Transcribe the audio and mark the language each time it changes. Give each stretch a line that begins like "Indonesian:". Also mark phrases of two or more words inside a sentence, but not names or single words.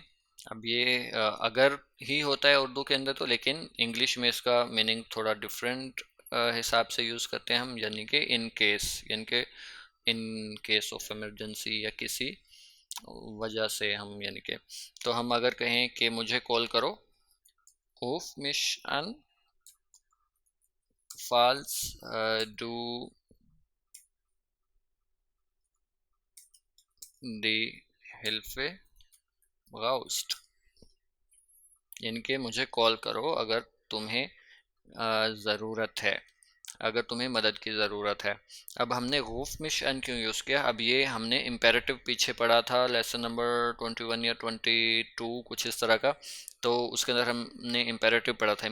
Urdu: اب یہ اگر ہی ہوتا ہے اردو کے اندر تو، لیکن انگلش میں اس کا مینِنگ تھوڑا ڈفرنٹ حساب سے یوز کرتے ہیں ہم، یعنی کہ
English: in case,
Urdu: یعنی کہ
English: in case of emergency
Urdu: یا کسی وجہ سے ہم، یعنی کہ تو ہم اگر کہیں کہ مجھے کال کرو,
German: ruf mich an, falls du die Hilfe brauchst,
Urdu: یعنی کہ مجھے کال کرو اگر تمہیں ضرورت ہے، اگر تمہیں مدد کی ضرورت ہے. اب ہم نے
German: ruf mich an
Urdu: کیوں یوز کیا، اب یہ ہم نے امپیریٹو پیچھے پڑھا تھا
English: lesson number
Urdu: 21 یا 22 کچھ اس طرح کا، تو اس کے اندر ہم نے امپیریٹو پڑھا تھا.